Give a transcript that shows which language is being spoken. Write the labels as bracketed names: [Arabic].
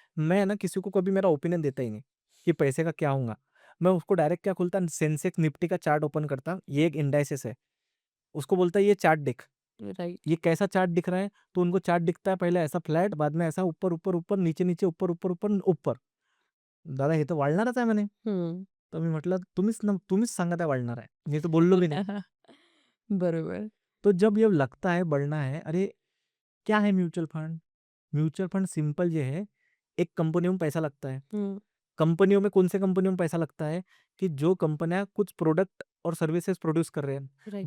[Hindi] मैं ना किसी को कभी मेरा ओपिनियन देता ही नहीं कि पैसे का क्या होगा। मैं उसको डायरेक्ट क्या खोलता, सेंसेक्स निफ्टी का चार्ट ओपन करता, ये एक इंडाइसेस है। उसको बोलता ये चार्ट देख, [English] Right. [Hindi] ये कैसा चार्ट दिख रहा है? तो उनको चार्ट दिखता है पहले ऐसा फ्लैट, बाद में ऐसा ऊपर, ऊपर, ऊपर, नीचे, नीचे, ऊपर, ऊपर, ऊपर, ऊपर. [Marathi] दादा हे तर वाढणारच आहे म्हणे. हुँ। तर मी म्हटलं तुम्हीच सांगत आहे वाढणार आहे. मी तर बोललो [Hindi] भी नहीं. [Marathi] बरोबर। [Hindi] तो जब ये लगता है बढ़ना है, अरे क्या है mutual fund? Mutual fund simple ये है, एक कंपनियों में पैसा लगता है। हुँ, कंपनियों में कौन से कंपनियों में पैसा लगता है कि जो कंपनियां कुछ प्रोडक्ट और सर्विसेज प्रोड्यूस कर रहे हैं। [English] right,